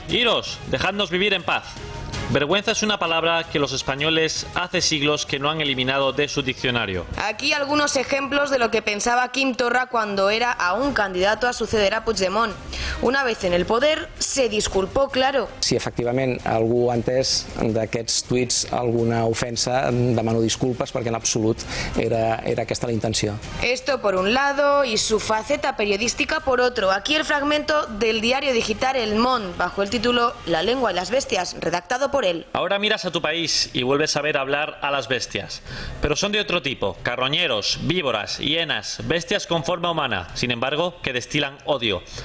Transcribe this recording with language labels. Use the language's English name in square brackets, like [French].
[Spanish] Iros, dejadnos vivir en paz. Vergüenza es una palabra que los españoles hace siglos que no han eliminado de su diccionario. Aquí algunos ejemplos de lo que pensaba Quim Torra cuando era aún candidato a suceder a Puigdemont. Una vez en el poder, se disculpó, claro. [Catalan] Si efectivament algú ha entès d'aquests tuits alguna ofensa, demano disculpes perquè en absolut era aquesta la intenció. [Spanish] Esto por un lado y su faceta periodística por otro. Aquí el fragmento del diario digital El Món, bajo el título La lengua y las bestias, redactado por él. Ahora miras a tu país y vuelves a ver hablar a las bestias. Pero son de otro tipo, carroñeros, víboras, hienas, bestias con forma humana, sin embargo, que destilan odio.